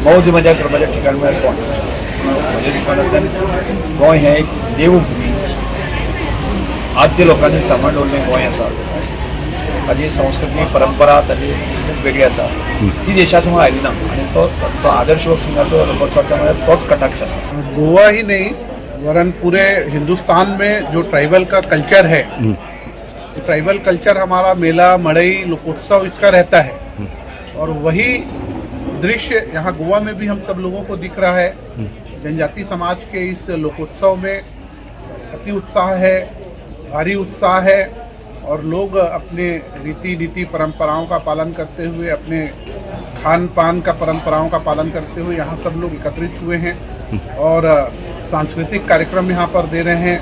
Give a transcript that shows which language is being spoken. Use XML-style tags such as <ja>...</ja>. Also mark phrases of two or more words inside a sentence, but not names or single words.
<kok>मौज मजा करपाचें ठिकाण म्हळ्यार गोंय. म्हज्या दिसपांतल्यान गोंय हें एक देवभूमी, आद्य लोकांनी सांबाळून दवरलें गोंय आसा. ताजी संस्कृती परंपरा ताजी खूब वेगळी आसा, ती देशा समोर आयली ना आनी तो आदर्श सिंगाचो लोकोत्सवाचा म्हळ्यार तोच कटाक्ष आसा.</kok> <hi>गोवा ही नहीं वरन पूरे हिंदुस्तान में जो ट्राइबल का कल्चर है, तो</hi> <en>tribal culture</en> <hi>हमारा मेला मड़ई लोकोत्सव इसका रहता है. और वही दृश्य यहाँ गोवा में भी हम सब लोगों को दिख रहा है. जनजाति समाज के इस लोकोत्सव में अति उत्साह है, भारी उत्साह है और लोग अपने रीति नीति परंपराओं का पालन करते हुए, अपने खान पान का परंपराओं का पालन करते हुए यहाँ सब लोग एकत्रित हुए हैं और सांस्कृतिक कार्यक्रम यहाँ पर दे रहे हैं.</hi>